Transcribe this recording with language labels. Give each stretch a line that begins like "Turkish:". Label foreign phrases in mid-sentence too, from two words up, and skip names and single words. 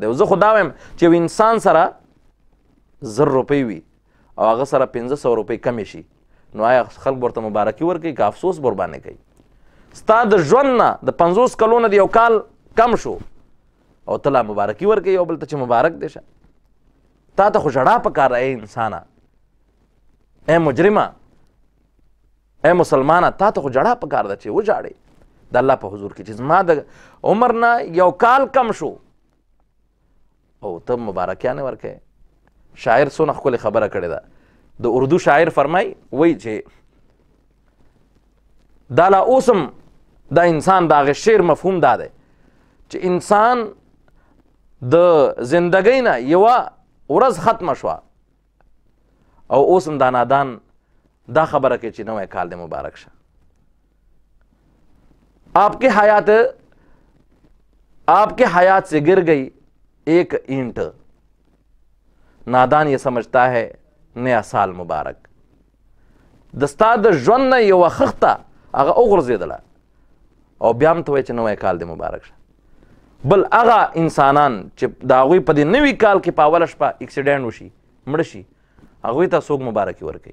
Pashto: او زه خو دا وایم چې یو انسان سره 1000 روپۍ وي او هغه سره 500 روپۍ کمې شي، نو آیا خلک ورته مبارکي ورکوي که افسوس ورباندې کوي؟ ستا د ژوند نه د 50 کلو نه د 1 کال کم شو او ته لا مبارکي ورکوې یو بل ته چې مبارک دی شه. تا ته خو ژړا پکار ای انسانه، ای مجرمه، ای مسلمانه، تا ته خو ژړا پکار ده چې وژاړې د الله په حضور کې چې زما د عمر نه 1 کال کم شو او ته مبارکیانې ورکوې. شاعر څونه ښکلې خبره کړې ده. د اردو شاعر فرمایي وایي چې دا لا اوسم دا انسان د هغې شعر مفهوم دا دی چې انسان د زندګۍ نه یوه ورځ ختمه شوه او اوس هم دا نادان دا خبره کوي چې نوی کال دې مبارک شه.
Urdu: آپ کے حیات سے گر گئی ایک اینٹ، نادان یہ سمجھتا ہے نیا سال مبارک.
Pashto: د ستا د ژوند نه یوه خښته هغه وغورځېدله او بیا هم ته وایې چې نوی کال دې مبارک شه. بل هغه انسانان چې د هغوی په دې نوي کال کې په اوله شپه اکسیډنټ وشي مړه شي هغوی ته څوک مبارکي ورکوي.